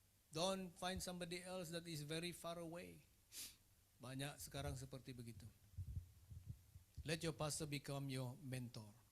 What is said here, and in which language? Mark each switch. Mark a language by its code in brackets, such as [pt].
[en] Don't find somebody else that is very far away. [ms] Banyak sekarang seperti begitu. [en] Let your pastor become your mentor.